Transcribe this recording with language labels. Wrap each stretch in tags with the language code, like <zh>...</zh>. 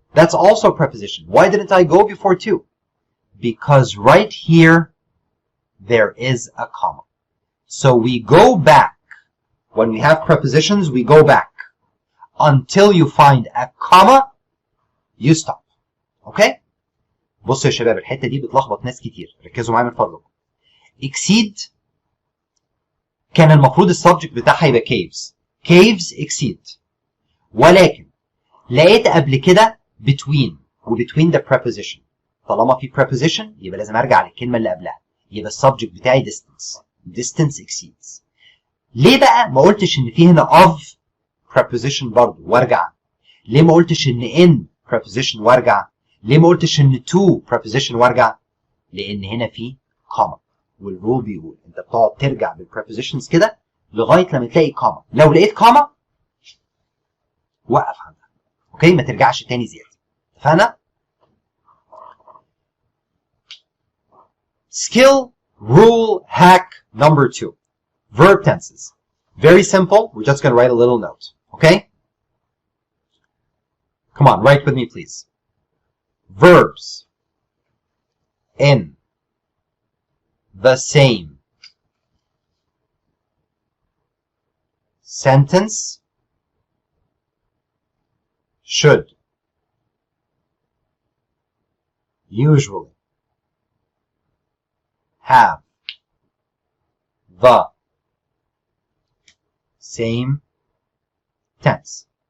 <en>That's also a preposition. Why didn't I go before to? Because right here, there is a comma. So we go back. When we have prepositions, we go back. Until you find a comma, you stop. Okay?</en> <ar>بصوا يا شباب الحتة دي بتلخبط ناس كتير. ركزوا معايا من فضلكم. exceed كان المفروض السبجكت بتاعها يبقى caves.</ar> <en>caves exceed.</en> <ar>ولكن لقيت قبل كده</ar> <en>between وbetween the preposition.</en> <ar>طالما في preposition يبقى لازم ارجع للكلمة اللي قبلها. يبقى السبجكت بتاعي distance.</ar> <en>distance exceeds.</en> <ar>ليه بقى ما قلتش ان في هنا of preposition برضه وارجع؟ ليه ما قلتش ان in preposition وارجع؟ ليه ما قلتش ان to preposition وارجع؟ لان هنا في comma. والرول بيقول انت بتقعد ترجع بالprepositions كده لغايه لما تلاقي comma. لو لقيت comma وقف عندها. اوكي؟ ما ترجعش تاني زياده. اتفقنا؟</ar> <en>Skill rule hack number 2. Verb tenses. Very simple. We're just going to write a little note. Okay? Come on, write with me, please. Verbs in the same sentence should usually have the same tense.</en>